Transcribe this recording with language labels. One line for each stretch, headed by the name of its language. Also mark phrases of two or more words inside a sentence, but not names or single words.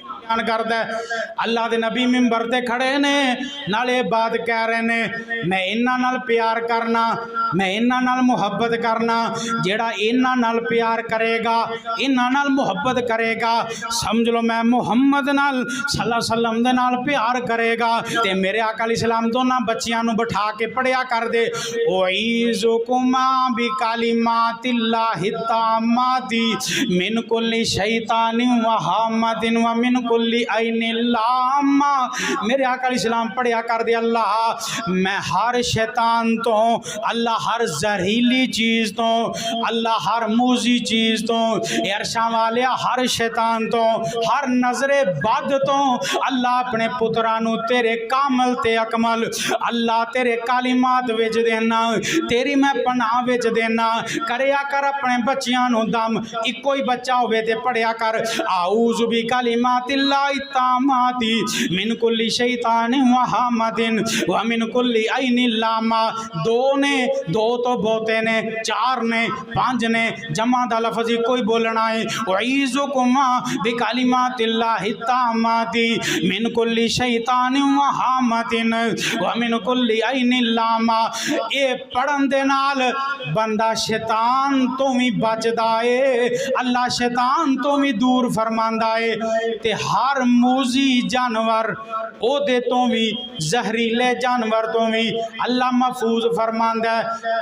Punjabi: کردا اللہ دے نبی منبر تے کھڑے نے، نالے بات کہہ رہے نے، میں انہاں نال پیار کرنا، میں انہاں نال محبت کرنا. جیہڑا انہاں نال پیار کرے گا، انہاں نال محبت کرے گا، سمجھ لو میں محمد نال
Arabic: صلى الله عليه وسلم
Punjabi: دے نال پیار کرے گا. تے میرے آقا علیہ السلام دونوں بچیاں نوں بٹھا کے پڑھیا کر دے,
Arabic: أعيذكما بكلمات الله التامة من كل شيطان وهامة ومن كل عين لامة.
Punjabi: میرے آقا علیہ السلام پڑھیا کر دے، اللہ میں ہر شیطان توں، اللہ ہر زہریلی چیز توں، اللہ ہر موذی چیز توں، عرشاں والے ہر شیطان توں، ہر نظرِ بد توں اللہ اپنے پتراں نوں تیرے کامل تے اکمل اللہ تیرے کلمات وچ دینا، تیری میں پناہ وچ دینا, तेरी मैं पनाह विच देना। کریا کر اپنے بچیاں نوں دم، اکو ہی بچہ ہووے تے پڑھیا کر,
Arabic: أعوذ بكلمات الله التامة من كل شيطان وهامة ومن كل عين لامة.
Punjabi: دو نے، دو توں بہتے نے، چار نے، پنج نے، جمع دا لفظ کوئی بولنا ہے.
Arabic: أعيذكما بكلمات الله التامة من كل شيطان وهامة ومن كل عين لامة.
Punjabi: ایہ پڑھن دے نال بندہ شیطان توں بھی بچدا ہے، اللہ شیطان توں بھی دور فرماندا ہے، تے ہر موذی جانور اوہدے توں بھی، زہریلے جانور توں بھی اللہ محفوظ فرماندا ہے.